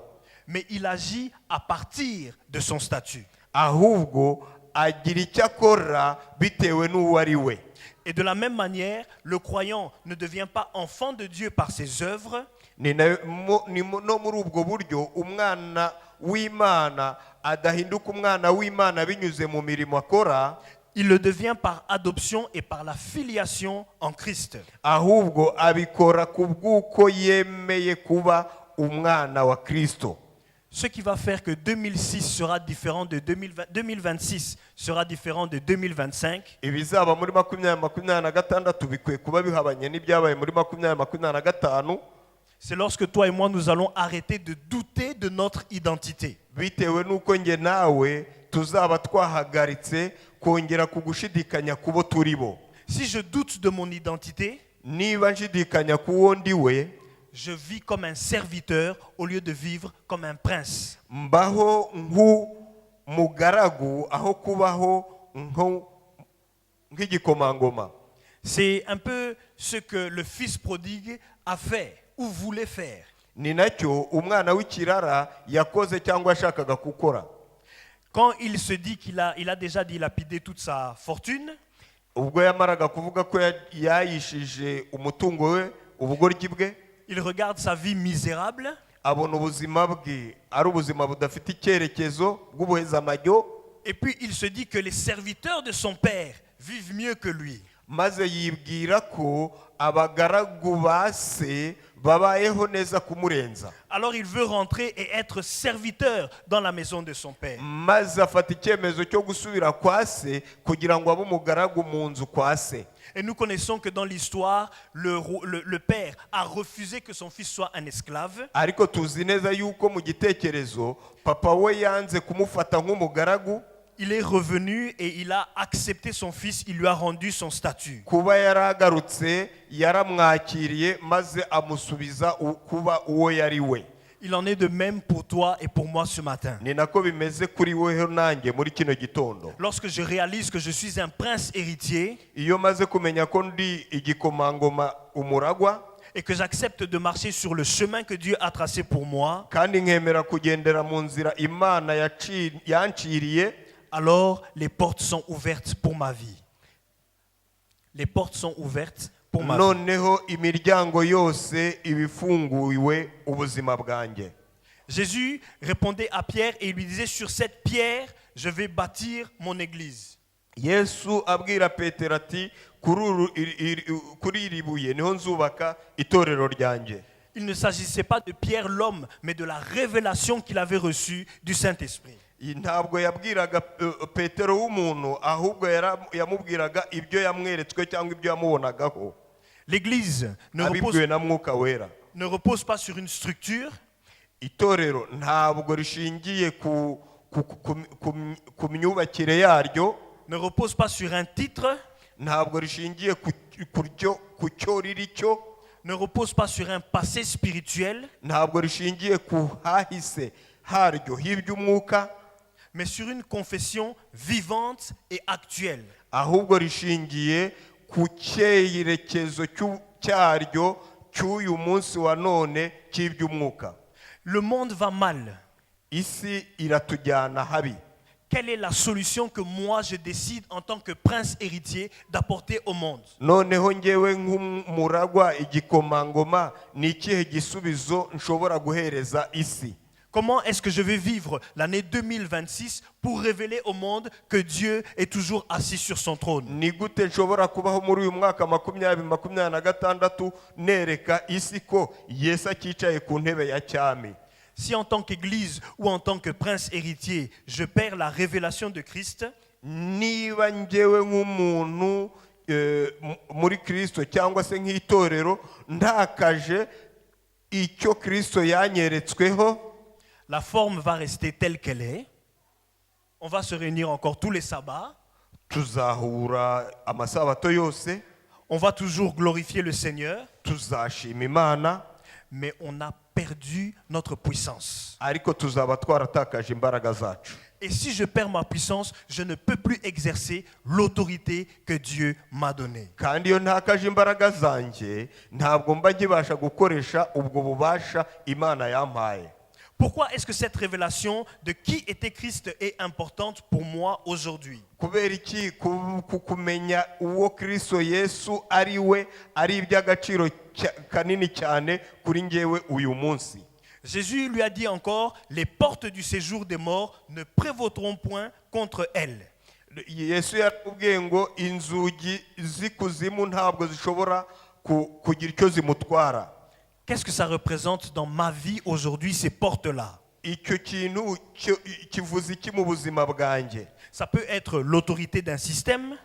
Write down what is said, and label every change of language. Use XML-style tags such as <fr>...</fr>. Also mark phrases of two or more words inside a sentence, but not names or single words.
<fr>Mais il agit à partir de son statut.</fr> <rw>ahubwo agira icyo akora bitewe n'uwo ari we.</rw> <fr>Et de la même manière, le croyant ne devient pas enfant de Dieu par ses œuvres,</fr> <rw>No muri ubwo buryo umwana w'Imana adahinduka umwana w'Imana binyuze mu mirimo akora,</rw> <fr>il le devient par adoption et par la filiation en Christ.</fr> <rw>ahubwo abikora ku bw'uko yemeye kuba umwana wa Kristo.</rw> <fr>Ce qui va faire que 2006 sera différent de 2026 sera différent de 2025.</fr> <rw>Ibizaba muri 2026 bikwiye kuba bihabanye n'ibyabaye muri 2025,</rw> <fr>C'est lorsque toi et moi nous allons arrêter de douter de notre identité.</fr> <rw>bitewe n'uko nge nawe tuzaba twahagaritse kongera kugushidikanya kubo turi bo.</rw> <fr>Si je doute de mon identité,</fr> <rw>Niba nshidikanya kuwo ndi we,</rw> <fr>je vis comme un serviteur au lieu de vivre comme un prince.</fr> <rw>mbaho nk'umugaragu aho kubaho nk'igikomangoma.</rw> <fr>C'est un peu ce que le fils prodigue a fait ou voulait faire.</fr> <rw>Ni nacyo umwana w'ikirara yakoze cyangwa yashakaga gukora.</rw> <fr>Quand il se dit qu'il a déjà dilapidé toute sa fortune,</fr> <rw>Ubwo yamaraga kuvuga ko yayishije umutungo we, ubugoryi bwe,</rw> <fr>il regarde sa vie misérable</fr> <rw>abona ubuzima bwe ari ubuzima budafite icyerekezo bw'ubuhezamajyo,</rw> <fr>Et puis il se dit que les serviteurs de son père vivent mieux que lui.</fr> <rw>maze yibwira ko abagaragu ba se babayeho neza kumurenza.</rw> <fr>Alors il veut rentrer et être serviteur dans la maison de son père.</fr> <rw>Maze afata icyemezo cyo gusubira kwa se kugira ngo abe umugaragu mu nzu kwa se.</rw> <fr>Et nous connaissons que dans l'histoire, le père a refusé que son fils soit un esclave.</fr> <rw>Ariko tuzi neza yuko mu gitekerezo papa we yanze kumufata nk'umugaragu.</rw> <fr>Il est revenu et il a accepté son fils, il lui a rendu son statut.</fr> <rw>Kuba yaragarutse yaramwakiriye maze amusubiza kuba uwo yari we.</rw> <fr>Il en est de même pour toi et pour moi ce matin.</fr> <rw>Ni nako bimeze kuri weho nanjye muri kino gitondo.</rw> <fr>Lorsque je réalise que je suis un prince héritier</fr> <rw>Iyo maze kumenya ko ndi igikomangoma umuragwa,</rw> <fr>et que j'accepte de marcher sur le chemin que Dieu a tracé pour moi,</fr> <rw>kandi nkemera kugendera mu nzira Imana yanciriye,</rw> <fr>alors les portes sont ouvertes pour ma vie. Les portes sont ouvertes pour ma vie.</fr> <rw>noneho imiryango yose ibifunguwe ubuzima bwanjye.</rw> <fr>Jésus répondait à Pierre et il lui disait, sur cette pierre, je vais bâtir mon église.</fr> <rw>Yesu abwira Petero ati kuri iri buye niho nzubaka itorero ryanjye.</rw> <fr>Il ne s'agissait pas de Pierre l'homme, mais de la révélation qu'il avait reçue du Saint-Esprit.</fr> <rw>Ntabwo yabwiraga Petero w'umuntu, ahubwo yamubwiraga ibyo yamweretswe cyangwa ibyo yamubonagaho.</rw> <fr>L'église</fr> <rw>abibwiwe na Mwuka Wera.</rw> <fr>ne repose pas sur une structure,</fr> <rw>Itorero ntabwo rishingiye ku myubakire yaryo,</rw> <fr>ne repose pas sur un titre,</fr> <rw>ntabwo rishingiye ku cyo riri cyo,</rw> <fr>ne repose pas sur un passé spirituel,</fr> <rw>ntabwo rishingiye ku hahise haryo h'iby'umwuka,</rw> <fr>mais sur une confession vivante et actuelle.</fr> <rw>ahubwo rishingiye ku cyerekezo cyaryo cy'uyu munsi wa none cy'iby'umwuka.</rw> <fr>Le monde va mal.</fr> <rw>Isi iratujyana habi.</rw> <fr>Quelle est la solution que moi je décide en tant que prince héritier d'apporter au monde?</fr> <rw>Noneho ngewe nk'umuragwa igikomangoma ni ikihe gisubizo nshobora guhereza isi?</rw> <fr>Comment est-ce que je vais vivre l'année 2026 pour révéler au monde que Dieu est toujours assis sur son trône?</fr> <rw>Ni gute nshobora kubaho muri uyu mwaka 2026 nereka isi ko Yesu akicaye ku ntebe ya cyami?</rw> <fr>Si en tant qu'église ou en tant que prince héritier, je perds la révélation de Christ,</fr> <rw>Niba ngewe nk'umuntu muri Kristo cyangwa se nk'itorero ntakaje icyo Kristo yanyeretsweho,</rw> <fr>la forme va rester telle qu'elle est. On va se réunir encore tous les sabbats.</fr> <rw>tuzahura amasabato yose,</rw> <fr>On va toujours glorifier le Seigneur,</fr> <rw>tuzashima Imana,</rw> <fr>mais on a perdu notre puissance.</fr> <rw>ariko tuzaba twaratakaje imbaraga zacu.</rw> <fr>Et si je perds ma puissance, je ne peux plus exercer l'autorité que Dieu m'a donnée.</fr> <rw>Kandi iyo ntakaje imbaraga zanjye ntabwo mba nkibasha gukoresha ubwo bubasha Imana yampaye.</rw> <fr>Pourquoi est-ce que cette révélation de qui était Christ est importante pour moi aujourd'hui?</fr> <rw>Kubera iki kumenya uwo Kristo Yesu ari we ari iby'agaciro kanini cyane kuri ngewe uyu munsi.</rw> <fr>Jésus lui a dit encore, les portes du séjour des morts ne prévaudront point contre elles.</fr> <rw>Yesu yaramubwiye ngo inzugi z'ikuzimu ntabwo zishobora kugira icyo zimutwara.</rw> <fr>Qu'est-ce que ça représente dans ma vie aujourd'hui, ces portes-là?</fr> <rw>Icyo kintu kivuze iki mu buzima bwanjye?</rw> <fr>Ça peut être l'autorité d'un système,</fr>